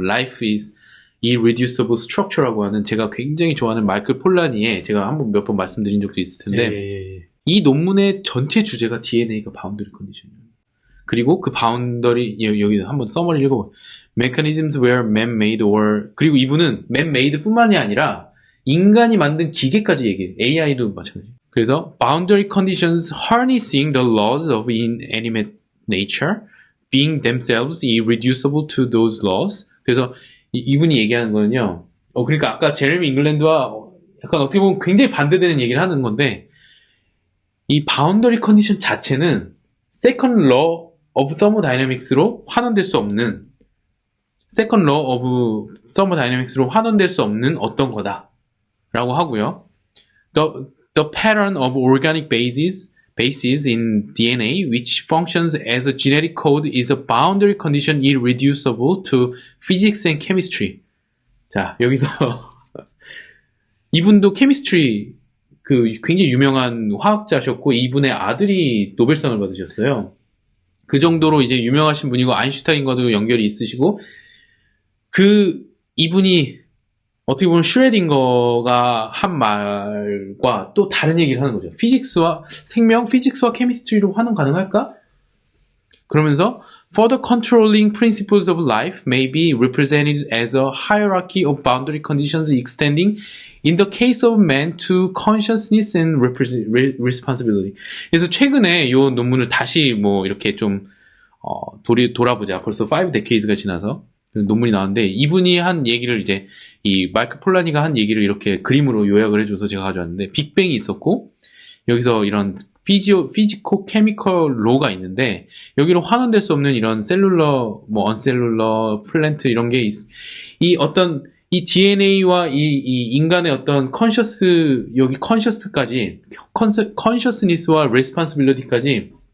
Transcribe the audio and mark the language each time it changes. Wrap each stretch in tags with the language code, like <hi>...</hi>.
<ko>Life is Irreducible Structure라고 하는 제가 굉장히 좋아하는 마이클 폴라니의 제가 몇 번 말씀드린 적도 있을 텐데 이 논문의 전체 주제가 DNA가 바운더리 컨디션이에요. 그리고 그 바운더리 여기 한번 서머리 읽어봐요.</ko> <en>Mechanisms where man-made or</en> <ko>그리고 이분은 man-made 뿐만이 아니라 인간이 만든 기계까지 얘기해요. AI도 마찬가지. 그래서</ko> <en>boundary conditions harnessing the laws of inanimate nature being themselves irreducible to those laws.</en> <ko>그래서 이분이 얘기하는 거는요. 그러니까 아까 제레미 잉글랜드와 약간 어떻게 보면 굉장히 반대되는 얘기를 하는 건데 이 바운더리 컨디션 자체는</ko> <en>second law of thermodynamics</en> <ko>로 환원될 수 없는 second law of thermodynamics로 환원될 수 없는 어떤 거다 라고 하고요.</ko> <en>The pattern of organic bases in DNA which functions as a genetic code is a boundary condition irreducible to physics and chemistry.</en> <ko>자, 여기서 이분도 케미스트리 굉장히 유명한 화학자셨고 이분의 아들이 노벨상을 받으셨어요. 그 정도로 이제 유명하신 분이고 아인슈타인과도 연결이 있으시고 이분이 어떻게 보면 슈레딩거가 한 말과 또 다른 얘기를 하는 거죠. 피직스와 케미스트리로 환원 가능할까? 그러면서</ko> <en>Further controlling principles of life may be represented as a hierarchy of boundary conditions extending in the case of man to consciousness and responsibility.</en> <ko>그래서 최근에 이 논문을 다시 뭐 이렇게 좀 돌아보자. 벌써 5 decades가 지나서 논문이 나왔는데 이분이 한 얘기를 이제 이 마이클 폴라니가 한 얘기를 이렇게 그림으로 요약을 해줘서 제가 가져왔는데 빅뱅이 있었고 여기서 이런 피지코 케미컬 로가 있는데 여기로 환원될 수 없는 이런 셀룰러 뭐 언셀룰러 플랜트 이런 게 이 어떤 이 DNA와 이 인간의 어떤 컨셔스 여기 컨셔스까지 컨셔스니스와 레스폰시빌리티까지</ko>